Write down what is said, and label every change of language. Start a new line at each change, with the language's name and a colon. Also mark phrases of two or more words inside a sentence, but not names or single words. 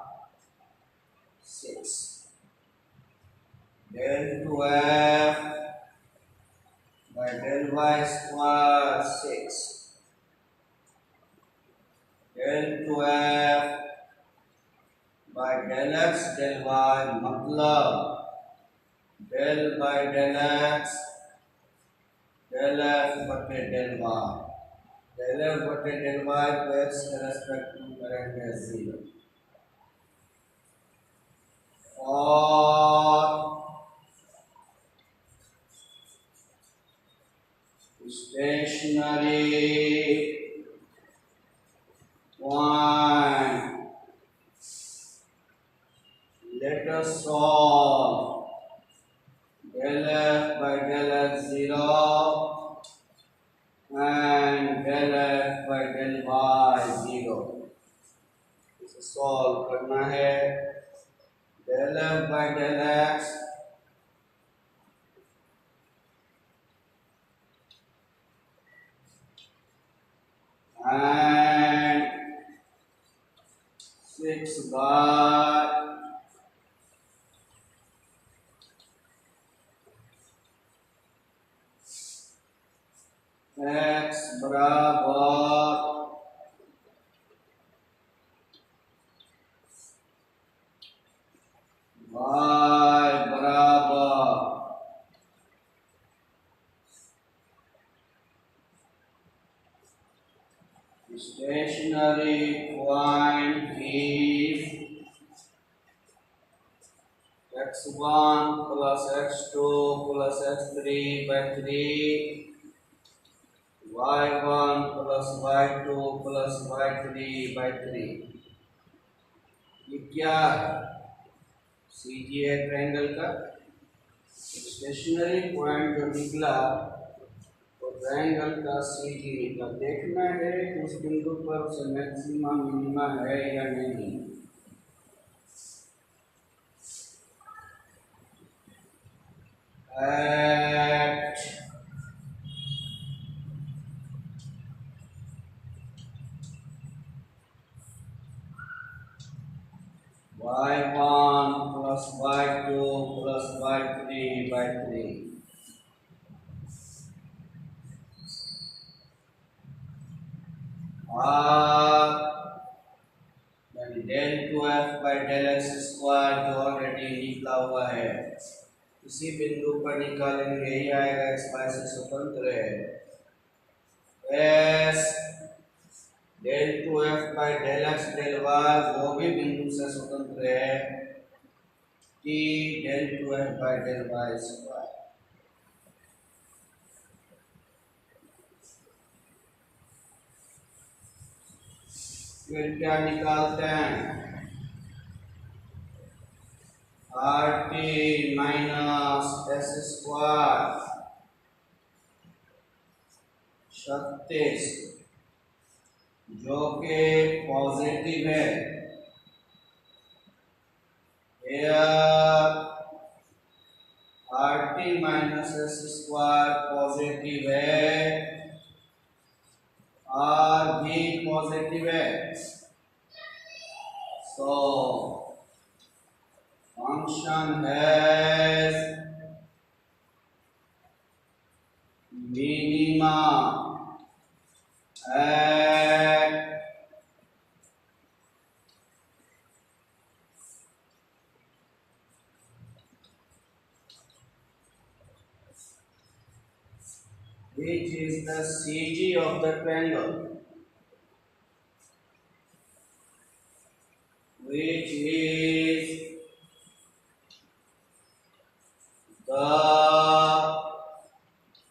English: 6 del 2f by del y square 6 del 2f by del x del y मतलब del by del x del f बटे del y। del f
Hindi: बटे
English: del y
Hindi: को x के रेस्पेक्ट में करेंगे 0 और
English: stationary point let us solve del f by del x 0 and del f by del y 0।
Hindi: इसे सॉल्व करना है।
English: del f by del x and 6 by x बराबर y बराबर stationary point is x1 plus x2 plus x3 by 3 y1 plus y2 plus y3 by 3।
Hindi: ये क्या है? सीजी है ट्रायंगल का।
English: stationary point
Hindi: जो निकला तो ट्रायंगल का सीजी निकला। देखना है कि उस बिंदु पर उसे
English: maxima minima
Hindi: है या नहीं।
English: at y1 plus y2 plus y3 by 3
Hindi: यानी
English: del 2f by del x square
Hindi: जो ऑलरेडी निकला हुआ है इसी बिंदु पर निकालेंगे। यही आएगा x y से स्वतंत्र है।
English: s del 2f by del x del y
Hindi: वो भी बिंदु से स्वतंत्र है।
English: t del 2f by del y स्क्वायर।
Hindi: फिर क्या निकालते हैं?
English: RT minus s square
Hindi: 36 जो कि पॉजिटिव है।
English: RT minus s square
Hindi: पॉजिटिव है और भी पॉजिटिव है।
English: So function has minima at which is the CG of the triangle, which is the